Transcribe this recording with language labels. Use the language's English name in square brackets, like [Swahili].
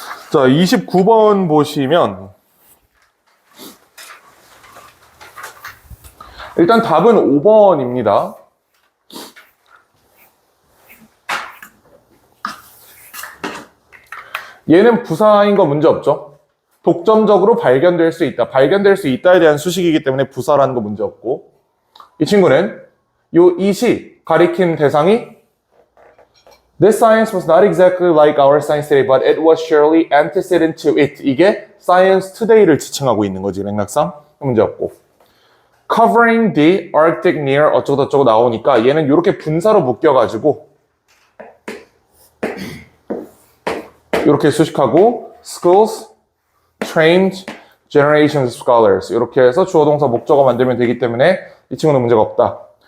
[Korean] 자, 29번 보시면 일단 답은 5번입니다. 얘는 부사인 거 문제 없죠? 독점적으로 발견될 수 있다. 발견될 수 있다에 대한 수식이기 때문에 부사라는 거 문제 없고, 이 친구는 요 it이 가리킨 대상이 [English] This science was not exactly like our science today, but it was surely antecedent to it. [Korean] 이게 science today를 지칭하고 있는 거지, 맥락상. 문제 없고. [English] Covering the Arctic near [Korean] 어쩌고저쩌고 나오니까 얘는 이렇게 분사로 묶여가지고 이렇게 수식하고 [English] schools trained generations of scholars [Korean] 이렇게 해서 주어 동사 목적어 만들면 되기 때문에 이 친구는 문제가 없다.